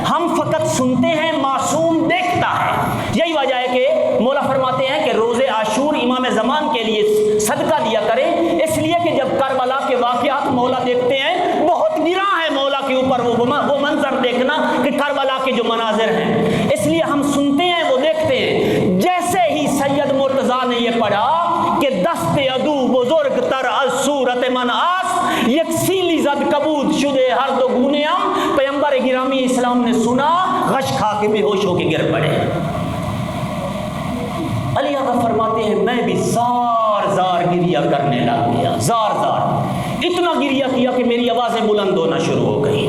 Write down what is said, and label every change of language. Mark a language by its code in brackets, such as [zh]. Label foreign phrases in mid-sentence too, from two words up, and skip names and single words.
[ur] ہم فقط سنتے ہیں، معصوم دیکھتا ہے۔ یہی وجہ ہے کہ مولا فرماتے ہیں کہ روز عاشور امام زمان کے لیے صدقہ دیا کریں، اس لیے کہ جب کربلا کے واقعات مولا دیکھتے ہیں بہت گراں ہے مولا کے اوپر وہ منظر دیکھنا کہ کربلا کے جو مناظر ہیں، اس لیے ہم سنتے ہیں وہ دیکھتے ہیں۔ جیسے ہی سید مرتضیٰ نے یہ پڑھا کہ [fa] دست عدو بزرگ تر از صورت من آس، یک سیلی زد کبود شدے ہر دو گونے ہم، [ur] پیغمبر گرامی اسلام نے سنا، غش کھا کے بے ہوش ہو کے گر پڑے۔ علی آقا فرماتے ہیں میں بھی زار زار گریہ کرنے لگ گیا، زار زار، اتنا گریہ کیا کہ میری آوازیں بلند ہونا شروع ہو گئی۔